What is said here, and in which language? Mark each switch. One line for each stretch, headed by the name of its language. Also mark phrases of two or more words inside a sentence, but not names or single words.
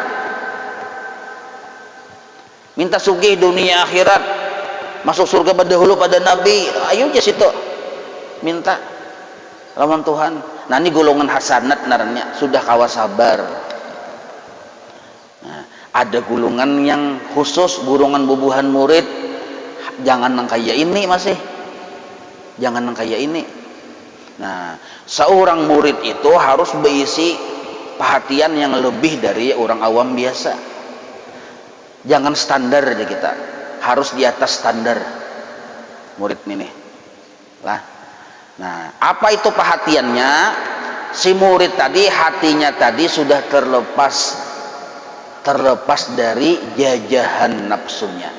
Indonesian: Minta sugih dunia akhirat, masuk surga berdahulu pada Nabi, ayo aja situ minta lawan Tuhan.
Banjar: Nah ini golongan hasanat naranya sudah kawas sabar.
Indonesian: Nah, ada golongan yang khusus, golongan
Banjar: bubuhan murid, jangan nang kaya ini masih, jangan nang kaya ini.
Indonesian: Nah, seorang murid itu harus berisi perhatian yang lebih dari orang awam biasa. Jangan standar aja kita, harus di atas standar murid ini lah. Nah, apa itu perhatiannya? Si murid tadi hatinya tadi sudah terlepas dari jajahan nafsunya.